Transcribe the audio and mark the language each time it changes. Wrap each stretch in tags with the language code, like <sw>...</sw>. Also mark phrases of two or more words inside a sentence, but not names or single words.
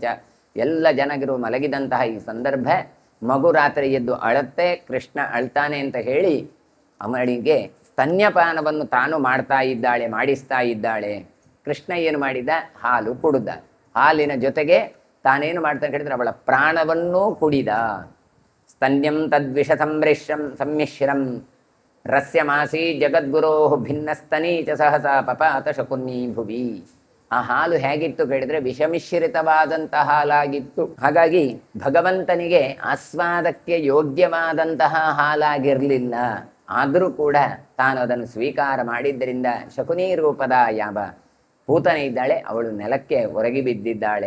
<kn>ಎಲ್ಲ ಜನಗರು ಮಲಗಿದಂತಹ ಈ ಸಂದರ್ಭ, ಮಗು ರಾತ್ರಿ ಎದ್ದು ಅಳತ್ತೆ, ಕೃಷ್ಣ ಅಳ್ತಾನೆ ಅಂತ ಹೇಳಿ ಅವಳಿಗೆ ಸ್ತನ್ಯಪಾನವನ್ನು ತಾನು ಮಾಡಿಸ್ತಾ ಇದ್ದಾಳೆ. ಕೃಷ್ಣ ಏನು ಮಾಡಿದ, ಹಾಲು ಕುಡಿದ. ಹಾಲಿನ ಜೊತೆಗೆ ತಾನೇನು ಮಾಡ್ತಾನೆ ಕೇಳಿದ್ರೆ ಅವಳ ಪ್ರಾಣವನ್ನೂ ಕುಡಿದ.</kn> <sa>ಸ್ತನ್ಯಂ ತದ್ವಿಷ ಸಮ್ಮಿಶ್ರಂ ರಸ್ಯಮಾಸಿ ಜಗದ್ಗುರೋ ಭಿನ್ನಸ್ತನೀ ಚ ಸಹಸಾ ಪಪಾತ ಶಕುನ್ನಿ ಭುವಿ.</sa> <kn>ಆ ಹಾಲು ಹೇಗಿತ್ತು ಕೇಳಿದರೆ ವಿಷಮಿಶ್ರಿತವಾದಂತಹ ಹಾಲಾಗಿತ್ತು. ಹಾಗಾಗಿ ಭಗವಂತನಿಗೆ ಆಸ್ವಾದಕ್ಕೆ ಯೋಗ್ಯವಾದಂತಹ ಹಾಲಾಗಿರಲಿಲ್ಲ. ಆದರೂ ಕೂಡ ತಾನು ಅದನ್ನು ಸ್ವೀಕಾರ ಮಾಡಿದ್ದರಿಂದ ಶಕುನಿ ರೂಪದ ಯಾವ ಪೂತನೆ ಇದ್ದಾಳೆ ಅವಳು ನೆಲಕ್ಕೆ ಒರಗಿ ಬಿದ್ದಿದ್ದಾಳೆ.</kn>